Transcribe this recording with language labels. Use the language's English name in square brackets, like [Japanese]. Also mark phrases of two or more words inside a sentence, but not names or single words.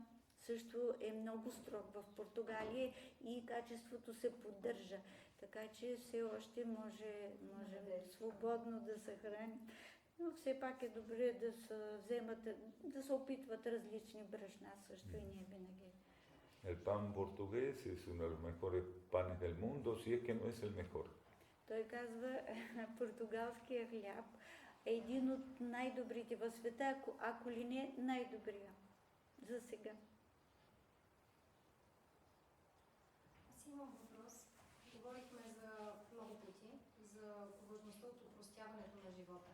[Bulgarian] Също е много строг в Португалия и качеството се поддържа. Така че все още може свободно да се храни. Но все пак е добре да се вземат, да се опитват различни брашна също и не винаги. [Spanish] El pan portugués es uno de los mejores panes del mundo, si es que no es el mejor. [Bulgarian] Той казва, португалския хляб е един от най-добрите в света, ако ли не най-добрия за сега. Аз имам въпрос. Говорихме за много пъти за важността от упростяването на живота.